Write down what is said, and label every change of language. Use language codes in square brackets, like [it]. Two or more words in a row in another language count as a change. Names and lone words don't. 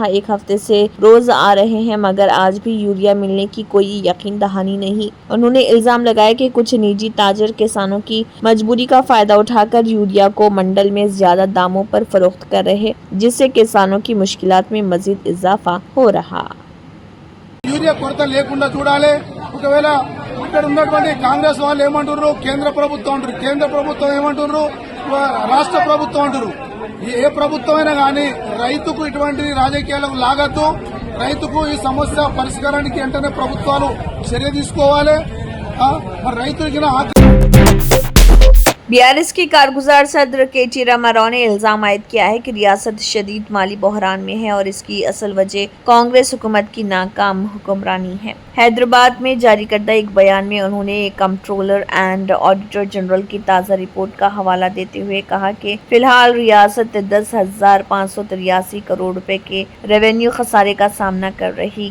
[ur] 1 ہفتے سے روز آ رہے ہیں، مگر آج بھی یوریا ملنے کی کوئی یقین دہانی نہیں۔ انہوں نے الزام لگایا کہ کچھ نجی تاجر کسانوں کی مجبوری کا فائدہ اٹھا کر یوریا کو منڈل میں زیادہ داموں پر فروخت کر رہے، جس سے کسانوں کی مشکلات میں مزید اضافہ ہو رہا۔ [te] యూరియా కొరత లేకుండా చూడాలి। ఒకవేళ ఇక్కడ ఉన్నటువంటి కాంగ్రెస్ వాళ్ళు ఏమంటున్నారు, కేంద్ర ప్రభుత్వం అంటారు, కేంద్ర ప్రభుత్వం ఏమంటున్నారు, రాష్ట్ర ప్రభుత్వం అంటారు। ఏ ప్రభుత్వం అయినా కానీ రైతుకు ఇటువంటి రాజకీయాలకు లాగద్దు। రైతుకు ఈ సమస్య పరిష్కారానికి వెంటనే ప్రభుత్వాలు చర్య తీసుకోవాలి। మరి రైతులకి [ur] BRS کے کارگزار صدر KT راما راؤ نے الزام عائد کیا ہے کہ ریاست شدید مالی بحران میں ہے اور اس کی اصل وجہ کانگریس حکومت کی ناکام حکمرانی ہے۔ حیدرآباد میں جاری کردہ ایک بیان میں انہوں نے کمپٹرولر اینڈ آڈیٹر جنرل کی تازہ رپورٹ کا حوالہ دیتے ہوئے کہا کہ فی الحال ریاست 10,583 کروڑ روپے کے ریونیو خسارے کا سامنا کر رہی۔